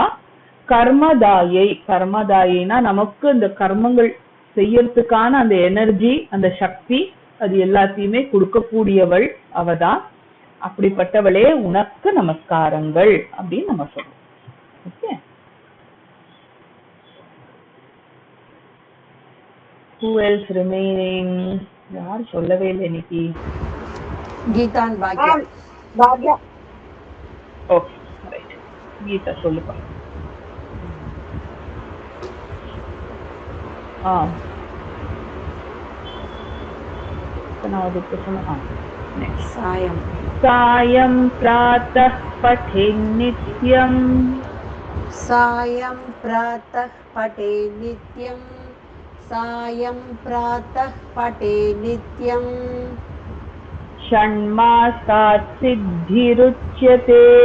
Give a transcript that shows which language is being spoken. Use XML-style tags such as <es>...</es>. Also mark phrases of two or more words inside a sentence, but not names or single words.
<ta>கர்மதாயை, கர்மதாயினா நமக்கு இந்த கர்மங்கள் செய்யறதுக்கான அந்த எனர்ஜி, அந்த சக்தி, அது எல்லாத்தையுமே கொடுக்கக்கூடியவள் அவதான். அப்படிப்பட்டவளே உனக்கு நமஸ்காரங்கள் அப்படின்னு நம்ம சொல்றோம். ஓகே.</ta> <en>Who else remaining?</en> <ta>யார் சொல்லவே இல்லை இன்னைக்கு? கீதா and பாக்யா. பாக்யா. ஓகே, ரைட். கீதா சொல்லுப்பா. நான் சொன்னேன். சாயம்.</ta> <sa>सायं प्रातः पठेन् नित्यं. सायं प्रातः पठे नित्यं. सायं प्रातः पठे नित्यं. षण्मासात् सिद्धिरुच्यते.</sa>